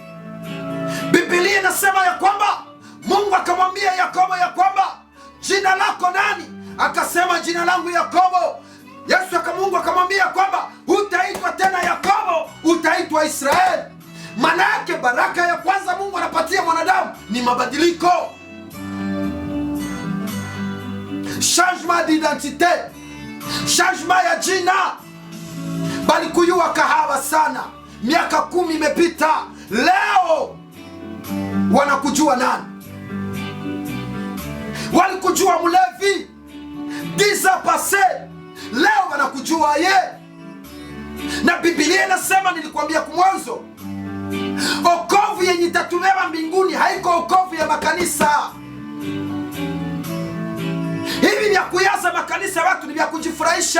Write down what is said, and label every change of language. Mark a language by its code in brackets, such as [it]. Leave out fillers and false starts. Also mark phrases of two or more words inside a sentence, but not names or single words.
[sw] Biblia inasema ya kwamba Mungu akamwambia Yakobo ya kwamba jina lako nani? Akasema jina langu Yakobo. Mungu akamwambia kwamba hutaitwa tena Yakobo, utaitwa Israeli. Maana yake baraka ya kwanza Mungu anapatia mwanadamu ni mabadiliko, [fr] changement d'identité, changement [sw] ya jina. Bali kuyua kahawa sana, miaka 10 imepita, leo wanakujua nani? Walikujua mlevi 10 [fr] ans passé, [sw] leo wanakujua ye. Na Biblia inasema, nilikwambia kumwanzo, okovu yenye itatubeba mbinguni haiko okovu ya makanisa. Hivi vya kuyaza makanisa watu ni vya kujifurahisha.